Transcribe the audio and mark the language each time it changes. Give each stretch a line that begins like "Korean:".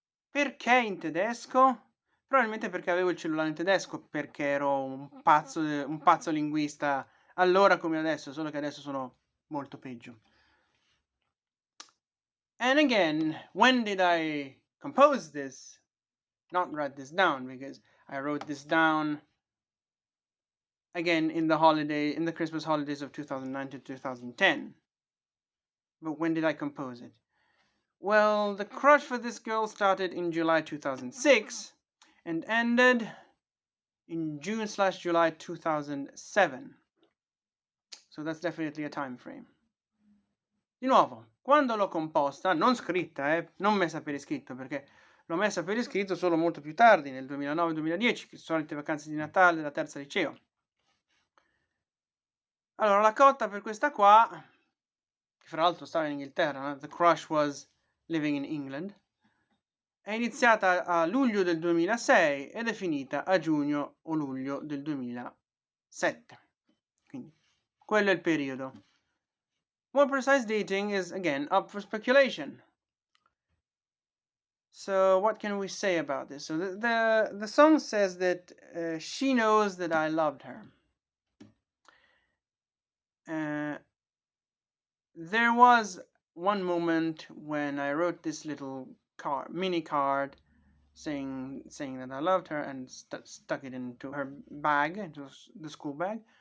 Italian: Perché in tedesco? Probabilmente perché avevo il cellulare in tedesco, perché ero un pazzo linguista allora come adesso, solo che adesso sono molto peggio.
English: And again, when did I compose this? Not write this down, because I wrote this down again in the Christmas holidays of 2009 to 2010. But when did I compose it? Well, the crush for this girl started in July 2006 and ended in June/July 2007. So that's definitely a time frame.
Italian: Di nuovo, quando l'ho composta, non scritta, non messa per iscritto, perché l'ho messa per iscritto solo molto più tardi, nel 2009-2010, che solite vacanze di Natale della terza liceo. Allora, la cotta per questa qua, che fra l'altro stava in Inghilterra,
English: the crush was living in England,
Italian: è iniziata a luglio del 2006 ed è finita a giugno o luglio del 2007. Quindi, quello è il periodo.
English: More precise dating is, again, up for speculation. So what can we say about this? So the song says that she knows that I loved her. There was one moment when I wrote this little mini card saying that I loved her and stuck it into her bag, into the school bag.